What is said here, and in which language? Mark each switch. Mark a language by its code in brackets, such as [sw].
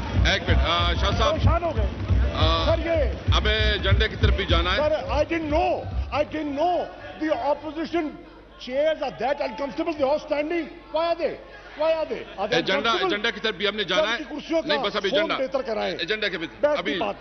[ur] ایک منٹ شاہ صاحب, پریشان ہو گئے سر. یہ اب ایجنڈے کی طرف بھی جانا ہے. [en] Sir, I didn't know the opposition chairs are that uncomfortable. They are standing. Why are they? [ur] Agenda کی طرف بھی ہم نے جانا ہے. نہیں بس ابھی ایجنڈا کے ابھی